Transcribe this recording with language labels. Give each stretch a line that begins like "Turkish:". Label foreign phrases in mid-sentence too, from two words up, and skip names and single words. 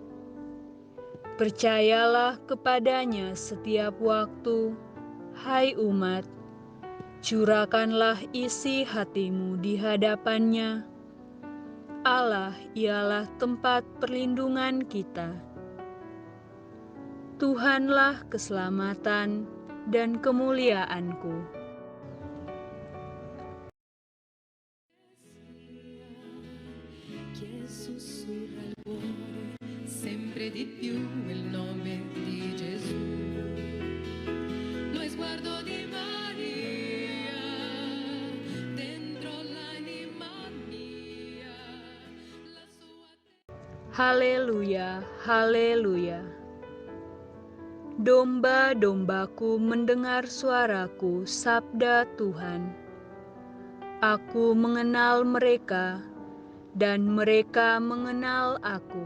Indonesian: Percayalah kepadanya setiap waktu, hai umat, curahkanlah isi hatimu di hadapannya. Allah ialah tempat perlindungan kita. Tuhanlah keselamatan dan kemuliaanku.
Italian: Che sussurra al cuore sempre di più il nome di Gesù. Lo sguardo di Maria dentro l'anima mia. La sua
Indonesian: Haleluya, haleluya. Domba-dombaku mendengar suaraku, sabda Tuhan. Aku mengenal mereka, dan mereka mengenal aku.